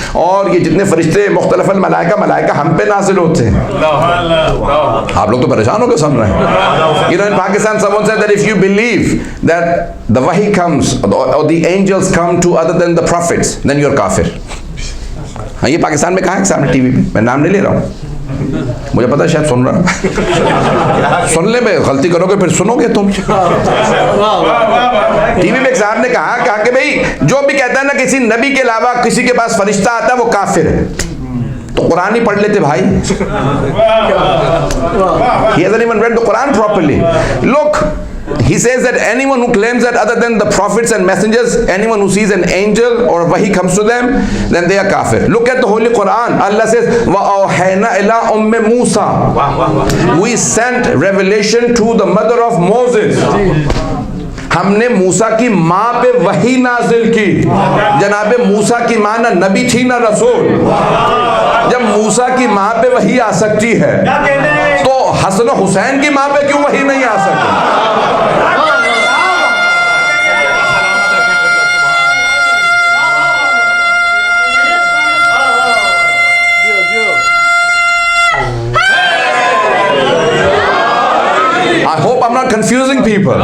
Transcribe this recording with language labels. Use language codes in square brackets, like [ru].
[ur] اور یہ جتنے فرشتے مختلف الملائکہ, ملائکہ ہم پہ نازل ہوتے ہیں. آپ لوگ تو پریشان ہو کے سن رہے ہیں. [en] You know, in Pakistan someone said that if you believe that the wahi comes or the angels come to other than the prophets, then you're kafir. [ur] ہاں, یہ پاکستان میں کہاں ہے سامنے ٹی وی پہ, میں نام نہیں لے رہا ہوں, مجھے پتا شاید سن رہا. سن لے میں غلطی کرو گے پھر سنو گے تم. ٹی وی پہ ایک صاحب نے کہا کہ بھئی جو بھی کہتا ہے نا کسی نبی کے علاوہ کسی کے پاس فرشتہ آتا ہے وہ کافر ہے. تو قرآن ہی پڑھ لیتے بھائی. [en] He hasn't even read the Quran properly. Look, he says that anyone who claims that other than the prophets and messengers, anyone who sees an angel or wahi comes to them, then they are kafir. Look at the Holy Quran. Allah says, [ar] وَأَوْحَيْنَا إِلَىٰ أُمِّ مُوسَى. [en] We sent revelation to the mother of Moses. [ur] ہم نے موسیٰ کی ماں پہ وحی نازل کی. جناب موسیٰ کی ماں نہ نبی تھی نہ رسول. جب موسیٰ کی ماں پہ وحی آ سکتی ہے تو حسن و حسین کی ماں پہ کیوں وحی نہیں آ سکتی؟ [en] I hope I'm not confusing people.